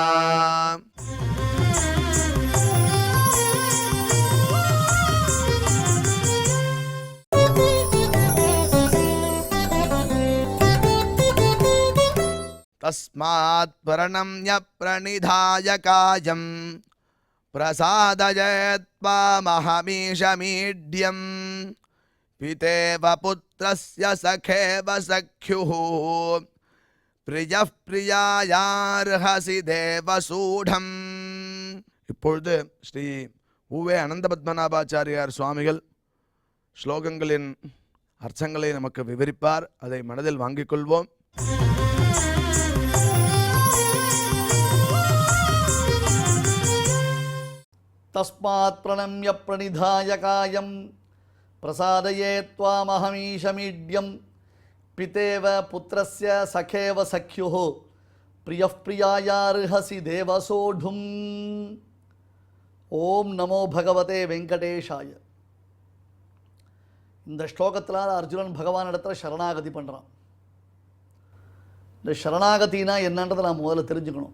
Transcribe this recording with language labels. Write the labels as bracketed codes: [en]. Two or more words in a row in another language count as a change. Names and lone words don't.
[sa] तस्मात् प्रणम्य प्रणिधाय कायं प्रसादयत्वामहमीशमीड्यम् पितेव पुत्रस्य सखेव सख्युः प्रियः प्रियायार्हसि தேவசூடம். [ta] இப்பொழுது ஸ்ரீ உவே அனந்த பத்மநாபாச்சாரியார் சுவாமிகள் ஸ்லோகங்களின் அர்த்தங்களை நமக்கு விவரிப்பார். அதை மனதில் வாங்கிக் கொள்வோம். तस्मात् प्रणम्य प्रणिधाय कायं प्रसादयेत्त्वामहमीशमीड्यं पितेव पुत्रस्य सखेव सख्युः [sa] प्रियप्रियायार्हसि देवसोढुम्. ॐ नमो भगवते वेङ्कटेशाय. [ta] இந்த ஸ்லோகத்தில் அர்ஜுனன் பகவான் இடத்துல சரணாகதி பண்ணுறான். இந்த சரணாகதினா என்னன்றதை நான் முதல்ல தெரிஞ்சுக்கணும்.